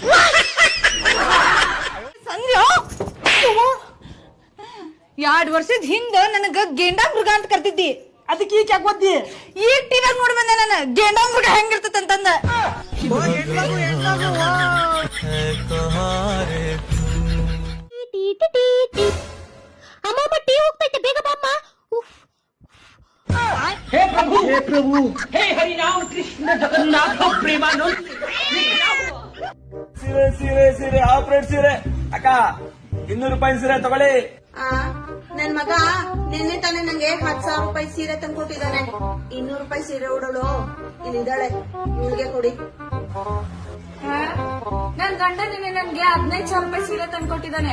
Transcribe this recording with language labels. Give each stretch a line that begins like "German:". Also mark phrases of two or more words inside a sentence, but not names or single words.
Kannada: ಸಂಧ್ಯಾ 2 ವರ್ಷದ ಹಿಂದ ನನಗ ಗೇಂಡಾ ಮೃಗ ಅಂತ ಕರ್ತಿದ್ದಿ. ಅದಕ್ಕೆ ಈಗ ಯಾಕೆ ಓದ್ದಿ? ಈಗ ಟಿವಿಯಾಗ ನೋಡಿ ಬಂದೆ ನಾನು ಗೇಂಡಾ ಮೃಗ ಹೆಂಗಿರ್ತೈತೆ ಅಂತಂದ. ಅಮ್ಮ ಟೀ ಹೋಗ್ತೈತೆ, ಬೇಗ ಬಾಮ್ಮ.
Hindi: हे प्रभु हे हरि राम कृष्ण जगन्नाथ प्रेमानंद.
Kannada: ಸೀರೆ ಆಪರೇಟ್ ಸೀರೆ ಅಕ್ಕ 200 ರೂಪಾಯಿ ಸೀರೆ ತಗೊಳ್ಳಿ. ನನ್ ಮಗ ನಿನ್ನೆ ತಾನೆ ನಂಗೆ 10,000 ರೂಪಾಯಿ ಸೀರೆ ತಂದ್ಕೊಟ್ಟಿದ್ದಾನೆ. 200 ರೂಪಾಯಿ ಸೀರೆ ಉಡೋಳು ಇಲ್ಲಿದ್ದಾಳೆ, ಇವ್ಳಿಗೆ ಕೊಡಿ. ನನ್ ಗಂಡ ನಿನ್ನೆ ನನ್ಗೆ 15,000 ರೂಪಾಯಿ ಸೀರೆ ತಂದ್ಕೊಟ್ಟಿದ್ದಾನೆ.